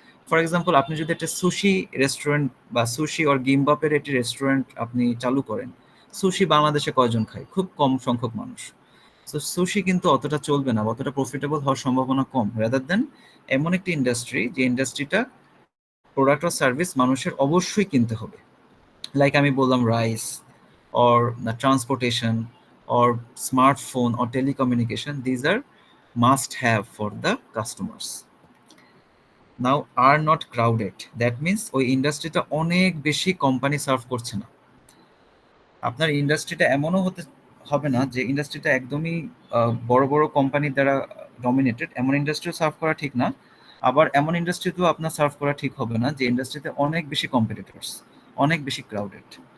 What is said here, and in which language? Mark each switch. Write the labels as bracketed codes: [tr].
[bn] For example আপনি যদি একটা সুশি রেস্টুরেন্ট বা সুশি অর গিমবাপের একটি রেস্টুরেন্ট আপনি চালু করেন, সুশি বাংলাদেশে কয়জন খায়? খুব কম সংখ্যক মানুষ। সো সুশি কিন্তু অতটা চলবে না, অতটা প্রফিটেবল হওয়ার সম্ভাবনা কম, [en] rather than [bn] এমন একটি ইন্ডাস্ট্রি যে ইন্ডাস্ট্রিটা প্রোডাক্ট অর সার্ভিস মানুষের অবশ্যই কিনতে হবে। [en] like [bn] আমি বললাম [en] Rice or transportation or smartphone or telecommunication, these are must have for the customers. Now are not crowded, that means [bn] ওই ইন্ডাস্ট্রিটা অনেক বেশি কোম্পানি সার্ভ করছে না। আপনার ইন্ডাস্ট্রিটা এমনও হতে হবে না যে ইন্ডাস্ট্রিটা একদমই বড় বড় কোম্পানি দ্বারা ডমিনেটেড, এমন ইন্ডাস্ট্রি সার্ভ করা ঠিক না। আবার এমন ইন্ডাস্ট্রিতেও আপনার সার্ভ করা ঠিক হবে না যে ইন্ডাস্ট্রিতে অনেক বেশি কম্পিটিটরস, অনেক বেশি ক্রাউডেড।